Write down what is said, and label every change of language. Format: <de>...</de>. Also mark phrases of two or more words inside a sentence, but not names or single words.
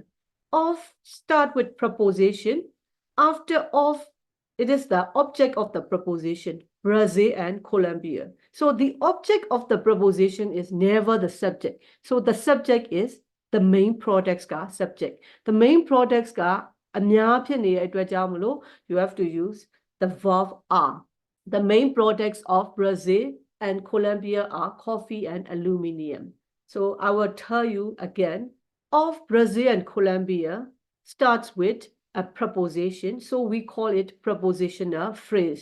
<en>Of start with preposition. After of, it is the object of the preposition, Brazil and Colombia. So the object of the preposition is never the subject. So the subject is the main products ka subject. The main products ka</en> <my>အများဖြစ်နေတဲ့အတွက်ကြောင့်မလို့</my> <en>you have to use the verb are. The main products of Brazil and Colombia are coffee and aluminium. So I will tell you again, of Brazil and Colombia starts with a preposition, so we call it prepositional phrase.</en>